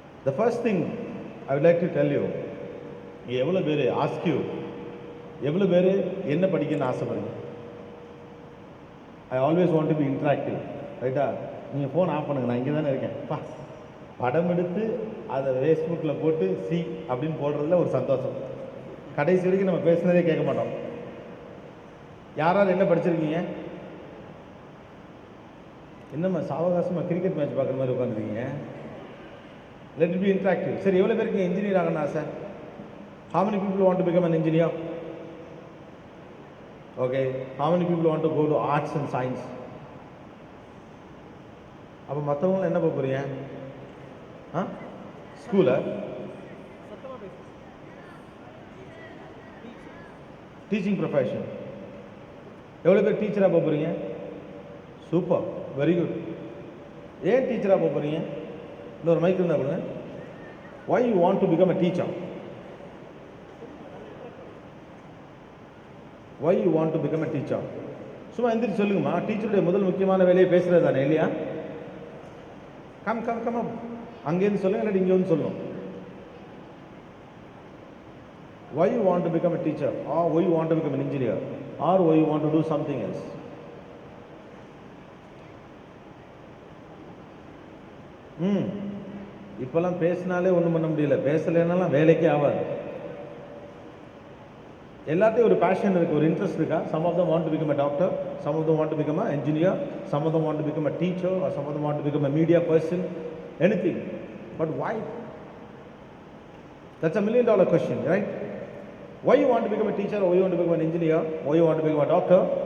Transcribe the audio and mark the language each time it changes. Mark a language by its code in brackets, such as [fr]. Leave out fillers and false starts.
[en] The first thing I would like to tell you, [ta] எவ்வளோ பேர் [en] ask you, [ta] எவ்வளோ பேர் என்ன படிக்கணும்னு ஆசைப்படுங்க? [en] I always want to be interactive, ரைட்டா? [ta] நீங்கள் ஃபோன் ஆஃப் பண்ணுங்க, நான் இங்கே தானே இருக்கேன். படம் எடுத்து அதை ஃபேஸ்புக்கில் போட்டு சி அப்படின்னு போடுறதுல ஒரு சந்தோஷம். கடைசி வரைக்கும் நம்ம பேசுனதே கேட்க மாட்டோம். யாராவது என்ன படிச்சிருக்கீங்க? என்னம்மா சாவகாசமாக கிரிக்கெட் மேட்ச் பார்க்குற மாதிரி உட்காந்துருக்கீங்க? [en] Let it be interactive. [ta] சரி, எவ்வளோ பேருக்கு இன்ஜினியர் ஆகணும் ஆசை? [en] How many people want to become an engineer? Okay. How many people want to go to arts and science? [ta] அப்போ மற்றவங்களும் என்ன போகிறீங்க? ஸ்கூலா? Teaching profession. எவ்வளோ பேர் டீச்சராக போகிறீங்க? Super, very good. ஏன் டீச்சராக போகிறீங்க? இன்னொரு மைக் இருந்தால் கொடுங்க. [en] Why you want to become a teacher? Why you want to become a teacher? [ta] சும்மா எந்திரிச்சு சொல்லுங்கம்மா. டீச்சருடைய முதல் முக்கியமான வேலையை பேசுகிறது தானே, இல்லையா? கம் அங்கேருந்து சொல்லுங்க, இல்லாட்டி இங்கே வந்து சொல்லணும். [en] Why you want to become a teacher, or why you want to become an engineer, or why you want to do something else? [ta] இப்போல்லாம் பேசினாலே ஒன்றும் பண்ண முடியல, பேசலைன்னாலாம் வேலைக்கே ஆகாது. எல்லாத்தையும் ஒரு பேஷன் இருக்குது, ஒரு இன்ட்ரெஸ்ட் இருக்கா? [en] Some of them want to become a doctor, some of them want to become an engineer, some of them want to become a teacher, or some of them want to become a media person, anything. But why? That's a $1 million question, right? Why you want to become a teacher, or why you want to become an engineer, why you want to become a doctor?